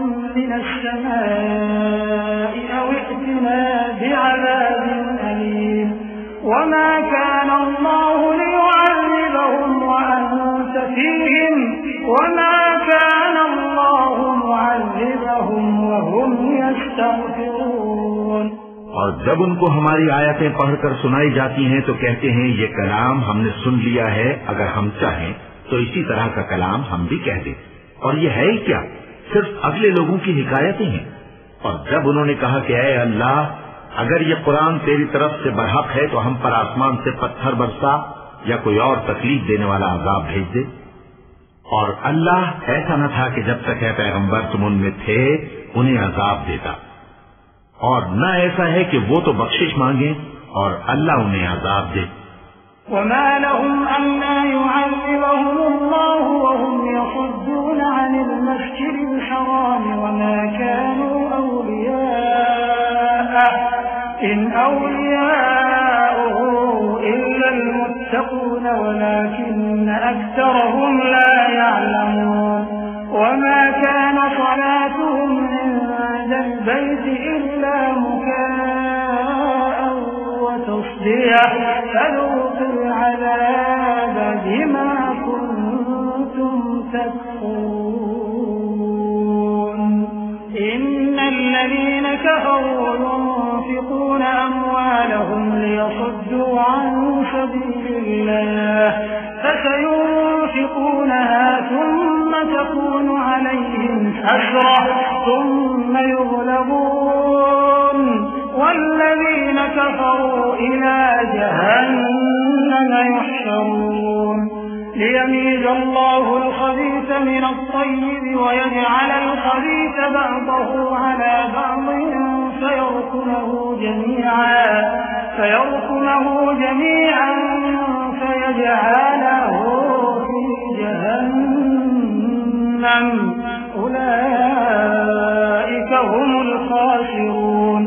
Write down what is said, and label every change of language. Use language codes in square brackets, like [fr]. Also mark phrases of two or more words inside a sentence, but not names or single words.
[ar] من السماء أو ائتنا بعذاب أليم وما كان الله ليعذبهم وأنت فيهم وما كان الله معذبهم وهم يستغفرون। [ur] اور جب ان کو ہماری آیتیں پڑھ کر سنائی جاتی ہیں تو کہتے ہیں یہ کلام ہم نے سن لیا ہے، اگر ہم چاہیں تو اسی طرح کا کلام ہم بھی کہہ دیں. اور یہ ہے ہی کیا، صرف اگلے لوگوں کی حکایتیں ہیں. اور جب انہوں نے کہا کہ اے اللہ، اگر یہ قرآن تیری طرف سے برحق ہے تو ہم پر آسمان سے پتھر برسا یا کوئی اور تکلیف دینے والا عذاب بھیج دے. اور اللہ ایسا نہ تھا کہ جب تک ہے پیغمبر تم ان میں تھے انہیں عذاب دیتا، اور نہ ایسا ہے کہ وہ تو بخشش مانگے اور اللہ انہیں عذاب دے. [ar] وما لهم ألا يعذبهم الله وهم يصدون عن المسجد الحرام وما كانوا أولياءه إن أولياؤه إلا المتقون ولكن أكثرهم لا يعلمون. وما كان صلاتهم عند البيت إلا مكاء وتصدية فذوقوا العذاب بما كنتم تكفرون. إن الذين كفروا ينفقون أموالهم ليصدوا عن سبيل الله فسينفقونها ثم تكون عليهم حسرة ثم يغلبون والذين كفروا إلى جهنم يحشرون ليميز الله الخبيث من الطيب ويجعل الخبيث بعضه على بعض فيركمه جميعا فيجعله في جهنم أولئك هم الخاسرون।